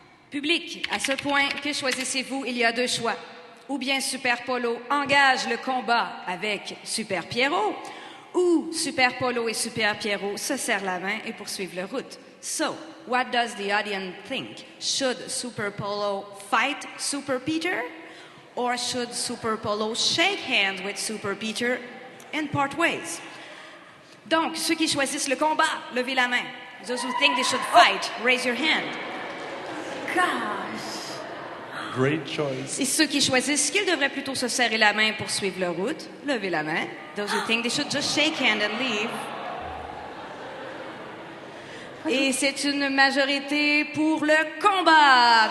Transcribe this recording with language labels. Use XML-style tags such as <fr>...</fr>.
<fr>Public, à ce point, que choisissez-vous? Il y a deux choix. Ou bien Super Polo engage le combat avec Super Pierrot, ou Super Polo et Super Pierrot se serrent la main et poursuivent leur route.</fr> <en>So, what does the audience think? Should Super Polo fight Super Peter? Or should Super Polo shake hands with Super Peter and part ways?</en> <fr>Donc, ceux qui choisissent le combat, levez la main.</fr> <en>Those who think they should fight, raise your hand. Gosh. Great choice.</en> <fr>Et ceux qui choisissent qu'ils devraient plutôt se serrer la main pour suivre leur route, levez la main.</fr> <en>Those who think they should just shake hand and leave.</en> <fr>Et c'est une majorité pour le combat.</fr>